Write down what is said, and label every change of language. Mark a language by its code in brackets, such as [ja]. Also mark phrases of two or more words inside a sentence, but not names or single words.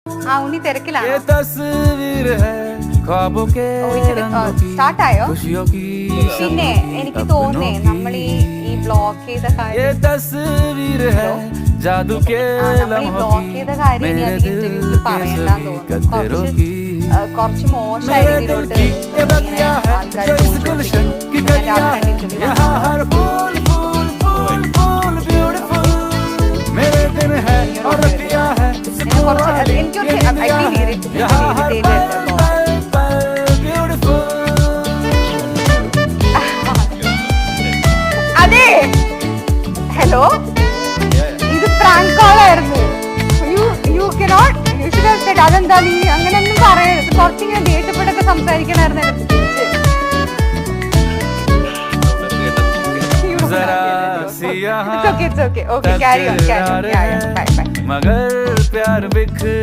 [ml] ആ ഉണ്ണി തിരക്കിലാണോ? [hi] ये तस्वीर है ख्वाबों के रंगों की [ml] സ്റ്റാർട്ടായോ? [hi] खुशियों की [ml] പിന്നെ എനിക്ക് തോന്നുന്നേ നമ്മൾ ഈ ബ്ലോക്ക് ചെയ്ത [hi] ये [ml] കാര്യം [hi] तस्वीर है जादू के [ml] നമ്മൾ ഈ [hi] लम्हों [ml] ബ്ലോക്ക് [hi] की [ml] ചെയ്ത കാര്യം ഇനി [hi] मेरे [ml] അധികം [hi] दिल [ml] ഇന്റർവ്യൂവിൽ [hi] के [ml] പറയണ്ടെന്ന് [hi] सभी [ml] തോന്നുന്നു. [hi] कदरों की [ml] കുറച്ച് മോശമായ [hi] मेरे दिल [ml] രീതിയിലോട്ട് [hi] की ये [ml] ഇങ്ങനെ [hi] बगिया है [ml] ആൾക്കാർ [hi] जो इस गुलशन की कलियां है यहाँ हर फूल फूल फूल फूल ब्यूटीफुल मेरे दिन है और रतिया है [ml] എനിക്കൊക്കെ [hi] यहाँ हर पल पल पल ब्यूटीफुल [ml] അതെ ഹലോ ഇത് പ്രാങ്ക് കോളായിരുന്നു. [en] you cannot you should have said [ml] അതെന്താ നീ അങ്ങനെയൊന്നും പറയരുത്. കുറച്ചിങ്ങനെ ദേഷ്യപ്പെട്ടൊക്കെ സംസാരിക്കണമായിരുന്നു എന്നെ തിരിച്ച്. [hi] जरा सिया [en] It's okay, carry on. Bye, bye. [hi] मगर प्यार बिखर